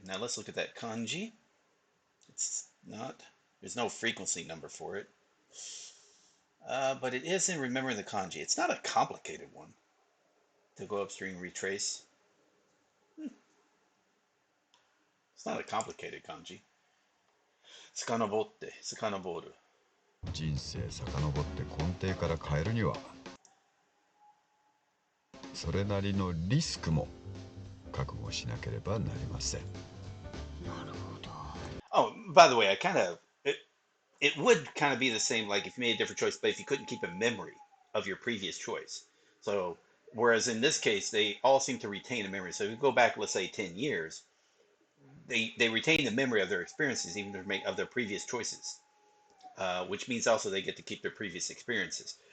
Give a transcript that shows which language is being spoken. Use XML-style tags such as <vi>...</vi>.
<en>Now let's look at that kanji. It's not, there's no frequency number for it. But it is in remembering the kanji. It's not a complicated one. To go upstream, retrace. It's not a complicated kanji.</en> <ja>Sakanobotte, sakanoboru. 人生遡って根底から変えるにはそれなりのリスクも覚悟しなければなりません。なるほど。</ja> <en>Oh, by the way, it would kind of be the same like if you made a different choice, but if you couldn't keep a memory of your previous choice. So, whereas in this case, they all seem to retain a memory. So if you go back, let's say 10 years, they retain the memory of their experiences, even of their previous choices, which means also they get to keep their previous experiences.</en>